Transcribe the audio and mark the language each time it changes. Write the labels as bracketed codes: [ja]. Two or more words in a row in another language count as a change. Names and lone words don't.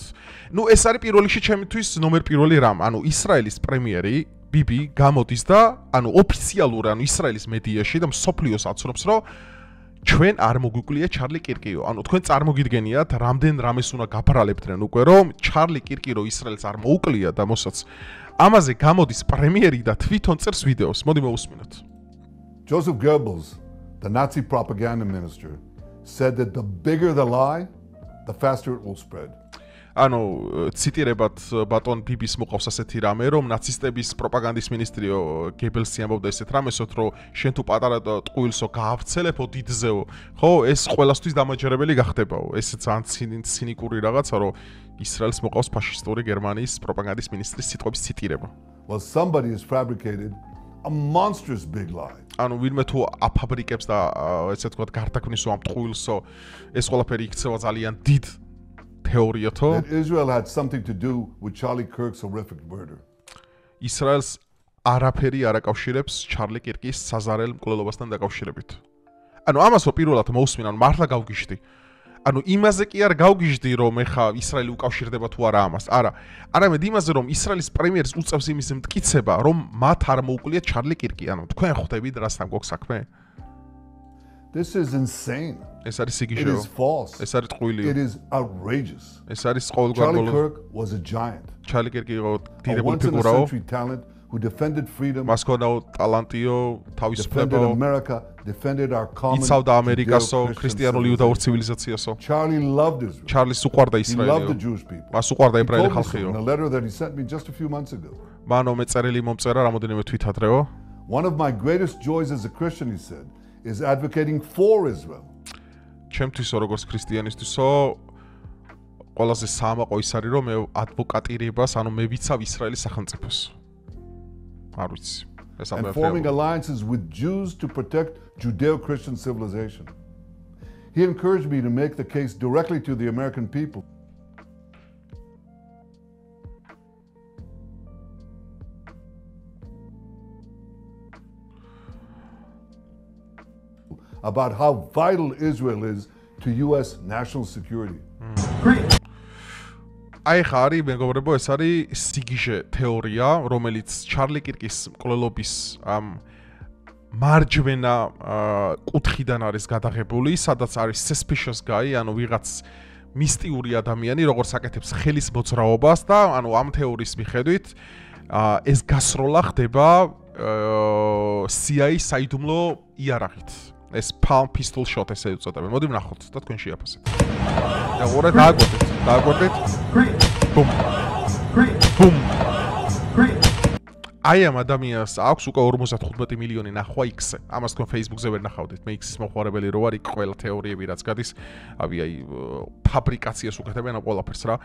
[ka] ნუ ეს არის პირველ რიგში ჩემთვის ნომერ პირველი რამ, ანუ ისრაელის პრემიერი ბიბი გამოდის და ანუ ოფიციალურ ანუ ისრაელის მედიაში და მსოფლიოს აცნობს, რომ ჩვენ არ მოგვიკლია ჩარლი კირკიო. ანუ თქვენ წარმოგიდგენიათ, რამდენ რამეს უნდა გაბრალებდნენ უკვე, რომ ჩარლი კირკიო ისრაელს არ მოუკლია და მოსაც ამაზე გამოდის პრემიერი და თვითონ წერს ვიდეოს. მოდი მოვუსმინოთ. [en] Joseph Goebbels, the Nazi propaganda minister, said that the bigger the lie, the faster it will spread. [ka] ანუ ციტირებად ბატონ ბიბის მოყავს ასეთი რამე, რომ ნაცისტების პროპაგანდის მინისტრიო გებელსი ამბობდა ესეთ რამესოთ, რომ შენ თუ პატარა ტყუილსო გაავრცელებო დიდზეო, ხო, ეს ყველასთვის დამაჯერებელი გახდებაო. ეს ძალიან ცინიკური რაღაცა, რომ ისრაელს მოყავს ფაშისტური გერმანიის პროპაგანდის მინისტრის სიტყვების ციტირება. [en] Well, somebody has fabricated a monstrous big lie. [ka] ანუ ვინმე თუ აფაბრიკებს და ესე თქვა გარდაქმნისო ამ ტყუილსო, ეს ყველაფერი იქცევა ძალიან დიდ თეორიათო. [en] That Israel had something to do with Charlie Kirk's horrific murder. [ka] ისრაელს არაფერი არ აკავშირებს ჩარლი კირკის საზარელ მკვლელობასთან დაკავშირებით. ანუ ამასო პირველად მოусმინა, ანუ მართლა გავგიჟდი. ანუ იმაზე კი არ გავგიჟდი, რომ ეხა ისრაელი უკავშირდება თუ არა ამას. არა. არამედ იმაზე, რომ ისრაელის პრემიერს უწევს იმის მტკიცება, რომ მათ არ მოუკლია ჩარლი კირკი. ანუ თქვენ ხვდებით რასთან გვაქვს საქმე? [en] This is insane. [ka] ეს არის [en] It [ka] სიგიჟეო. [en] is false. [ka] ეს არის ტყუილიო. [en] It is outrageous. [ka] ეს არის ყოველგვარ [en] Charlie [ka] ბოლო. [en] Kirk was a giant. [ka] ჩარლი კირკი იყო [en] A [ka] დიდებული [en] once in a [ka] ფიგურაო. [en] century talent who defended freedom, [ka] მას ქონდა ტალანტიო, [en] defended [ka] თავისუფლება. [en] America, defended our common [ka] იცავდა ამერიკასო, [en] Judeo-Christian [ka] ქრისტიანული [en] civilization. [ka] იუდაურ ცივილიზაციასო. [en] Charlie loved Israel. [ka] ჩარლის უყვარდა [en] He loved the [ka] ისრაელიო. [en] Jewish people. [ka] მას უყვარდა [en] He [ka] ებრაელი [en] told me so [ka] ხალხიო. [en] in a letter that he sent me just a few months ago. [ka] მანო მეწერილი მომწერა რამოდენიმე თვით ადრეო. [en] One of my greatest joys as a Christian, he said, is advocating for Israel. [ka] ჩემთვისო როგორც ქრისტიანისთვისო ყველაზე საამაყო ის არის რომ მე ადვოკატირებას, ანუ მე ვიცავ ისრაელის სახელმწიფოს. არ ვიცი. ეს [en] And [ka] ამბავი. [en] forming alliances with Jews to protect Judeo-Christian civilization. He encouraged me to make the case directly to the American people. About how vital Israel is to US national security. [ka] აი ხა არის მეგობრებო, ეს არის სიგიჟე თეორია, რომელიც ჩარლი კირკის მკვლელობის ამ მარჯვენა კუთხიდან არის გადაღებული, სადაც არის [en] suspicious guy, [ka] ანუ ვიღაც მისტიური ადამიანი, როგორც აკეთებს ხელის მოძრაობას და ანუ ამ თეორიის მიხედვით ეს გასროლა ხდება CIA საიდუმლო იარაღით. ეს [en] palm pistol shot [ka] ესე უწოდებენ. მოდი ვნახოთ და თქვენ შეაფასეთ. და ორე დააკვირდით. ბუმ. ბუმ. აი ამ ადამიანს აქვს უკვე 55 მილიონი ნახვა X-ზე. ამას თქვენ Facebook-ზე ვერ ნახავდით. მე X-ის მოხმარებელი რო არის, ყველა თეორიები რაც გადის, აი ფაბრიკაციას უკეთებენ ამ ყველაფერს რა.